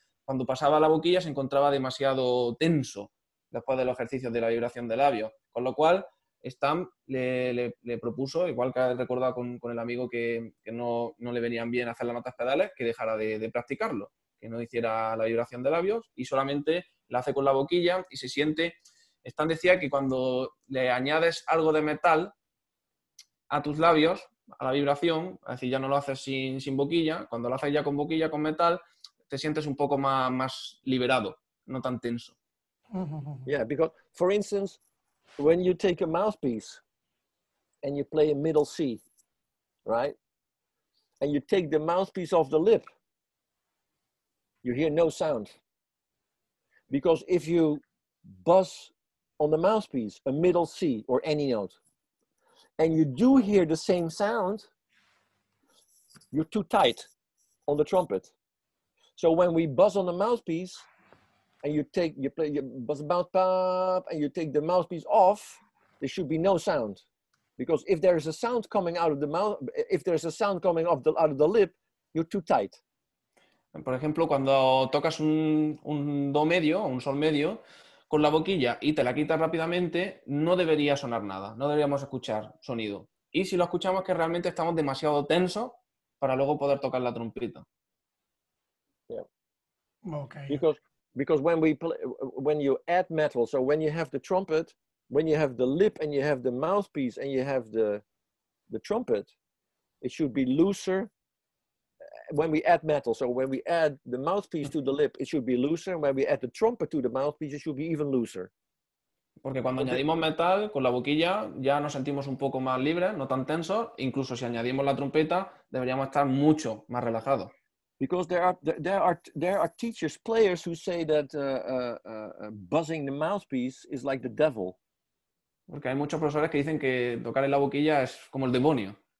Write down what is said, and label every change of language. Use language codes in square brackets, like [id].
[es] Cuando pasaba a la boquilla se encontraba demasiado tenso después de los ejercicios de la vibración de labios, con lo cual Stam le propuso, igual que ha recordado con el amigo que no le venían bien hacer las notas pedales, que dejara de practicarlo, que no hiciera la vibración de labios y solamente la hace con la boquilla y se siente. Stam decía que cuando le añades algo de metal a tus labios, a la vibración, es decir, ya no lo haces sin boquilla, cuando lo haces ya con boquilla, con metal, te sientes un poco más liberado, no tan tenso. [en] Yeah, because, for instance, when you take a mouthpiece and you play a middle C, right? And you take the mouthpiece off the lip, you hear no sound. Because if you buzz on the mouthpiece, a middle C or any note, and you do hear the same sound, you're too tight on the trumpet. So when we buzz on the mouthpiece, and you buzz about pop, and you take the mouthpiece off, there should be no sound. Because if there is a sound coming out of the mouth, if there's a sound coming out of the lip, you're too tight. [es] Por ejemplo, cuando tocas un do medio o un sol medio con la boquilla y te la quitas rápidamente, no debería sonar nada, no deberíamos escuchar sonido. Y si lo escuchamos es que realmente estamos demasiado tensos para luego poder tocar la trompeta. [en] Yeah. Okay. Because when you add metal, so when you have the trumpet, when you have the lip and you have the mouthpiece and you have the trumpet, it should be looser. When we add metal, so when we add the mouthpiece to the lip, it should be looser. When we add the trumpet to the mouthpiece, it should be even looser. [es] Porque cuando añadimos metal, con la boquilla ya nos sentimos un poco más libres, no tan tensos. Incluso si añadimos la trompeta, deberíamos estar mucho más relajados. [en] Because there are teachers, players who say that buzzing the mouthpiece is like the devil. [es] Porque hay muchos profesores que dicen que tocar en la boquilla es como el demonio.